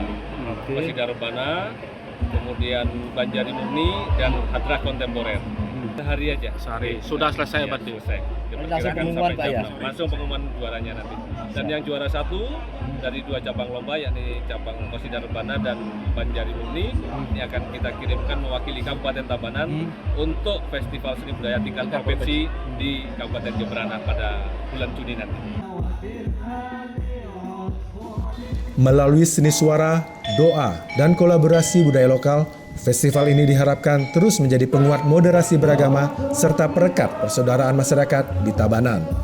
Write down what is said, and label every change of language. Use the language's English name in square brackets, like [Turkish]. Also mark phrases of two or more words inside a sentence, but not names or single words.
[Indonesian] Qasidah Rebana, kemudian Banjari Murni dan Hadrah Kontemporer. Sehari aja. Sehari. Sudah selesai berarti. Selesai. Langsung pengumuman Pak ya? Langsung pengumuman juaranya nanti. Dan yang juara 1 dari 2 cabang lomba yakni cabang Qasidah Rebana dan Banjari Murni ini akan kita kirimkan mewakili Kabupaten Tabanan untuk Festival Seni Budaya tingkat provinsi di Kabupaten Jembrana pada bulan Juni nanti. Melalui seni suara, doa, dan kolaborasi budaya lokal, festival ini diharapkan terus menjadi penguat moderasi beragama serta perekat persaudaraan masyarakat di Tabanan.